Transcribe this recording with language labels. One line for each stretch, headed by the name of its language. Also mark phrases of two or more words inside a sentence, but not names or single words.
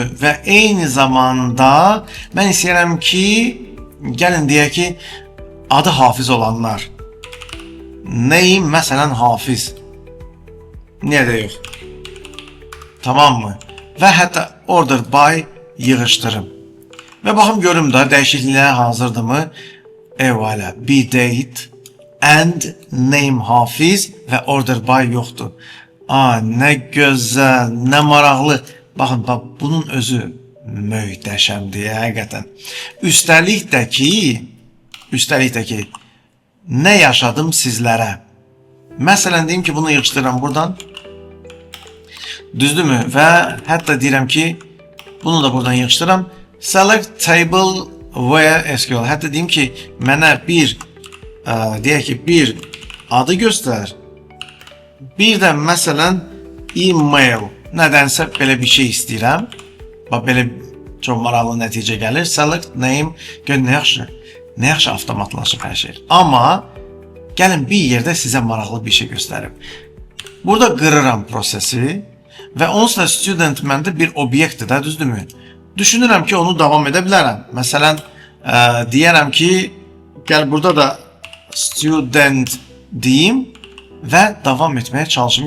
Azerbaijani: Və eyni zamanda mən istəyirəm ki, gəlin deyək ki, adı Hafiz olanlar. Neyim? Məsələn, Hafiz. Niyə də yox? Tamam mı? Və hətta
English: order by
Azerbaijani: yığışdırım. Və baxım görüm da dəyişikliyə hazırdırmı? Eyvallah.
English: Be date and name Hafiz və order by yoxdur.
Azerbaijani: Nə gözəl, nə maraqlı. Baxın, bunun özü möhtəşəmdir, həqiqətən. Üstəlik də ki, nə yaşadım sizlərə. Məsələn, deyim ki, bunu yığışdırıram buradan. Düzdürmü? Və hətta deyirəm ki, bunu da buradan yığışdırıram.
English: Select table where SQL.
Azerbaijani: Hətta deyim ki, mənə deyək ki, bir adı göstər. Bir də məsələn, email. Nədənsə belə bir şey istəyirəm. Bax, belə çox maraqlı nəticə gəlir.
English: Select name.
Azerbaijani: Gör, nə yaxşı avtomatlaşıb hər şey. Amma gəlin bir yerdə sizə maraqlı bir şey göstərim. Burada qırıram prosesi və onsuz da student məndə bir obyektdir də, düzdürmü? Düşünürəm ki, onu davam edə bilərəm. Məsələn, deyərəm ki, gəl burada da student deyim və davam etməyə çalışım.